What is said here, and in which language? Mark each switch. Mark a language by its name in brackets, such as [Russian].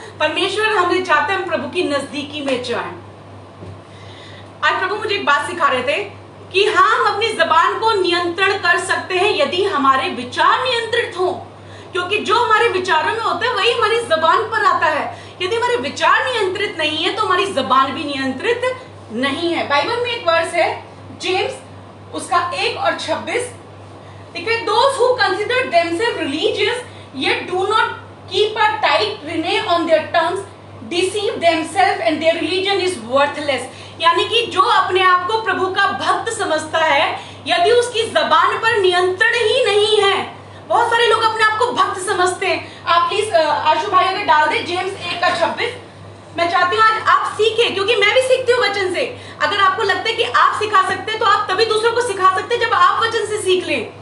[Hindi] परमेश्वर हमें चाहते हैं हम प्रभु की नजदीकी में जाएं। आज प्रभु मुझे एक बात सिखा रहे थे कि हाँ, हम अपनी जबान को नियंत्रण कर सकते हैं यदि हमारे विचार नियंत्रित हो, क्योंकि जो हमारे विचारों में होता है वही हमारी जबान पर आता है। यदि हमारे विचार नियंत्रित नहीं है तो हमारी जबान भी नियंत्रित नहीं है। बाइबल में एक वर्स है, जेम्स उसका 1 और 26 लिखा है, [English] those who consider themselves religious yet do not keep a tight rein on their tongues deceive themselves and their religion is worthless। [Hindi] यानी कि जो अपने आप को प्रभु का भक्त समझता है, यदि उसकी जबान पर नियंत्रण ही नहीं है। बहुत सारे लोग अपने आप को भक्त समझते हैं। आप प्लीज आशु भाई अगर डाल दे जेम्स 1 का 26। मैं चाहती हूँ आज आप सीखें, क्योंकि मैं भी सीखती हूँ वचन से। अगर आपको लगता है कि आप सिखा सकते हैं तो आप तभी दूसरों को सिखा सकते हैं जब आप वचन से सीख लें।